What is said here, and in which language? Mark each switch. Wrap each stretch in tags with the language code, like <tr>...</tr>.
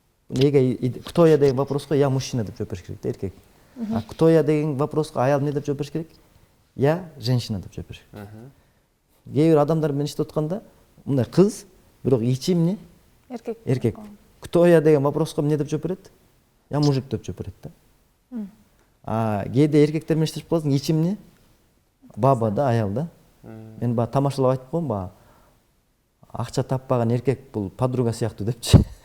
<ky>Эго</ky> <ru>кто я</ru> <ky>деген вопроско</ky> <ru>я мужчина</ru> <ky>деп жооп бериш керек да, эркек. А</ky> <ru>кто я</ru> <ky>деген вопроско аял эмне деп жооп бериш керек?</ky> <ru>Я женщина</ru> <ky>деп жооп бериш керек. Кээ бир адамдар менен иштеп атканда мындай кыз, бирок ичи эмне? Эркек.</ky> <ru>Кто я</ru> <ky>деген вопроско эмне деп жооп берет?</ky> <ru>Я мужик</ru> <ky>деп жооп берет да. Кээде эркектер менен иштешип каласың, ичи эмне? Баба да, аял да. Мен баягы тамашалап айтып коем, баягы акча таппаган эркек бул подруга сыяктуу депчи.</ky>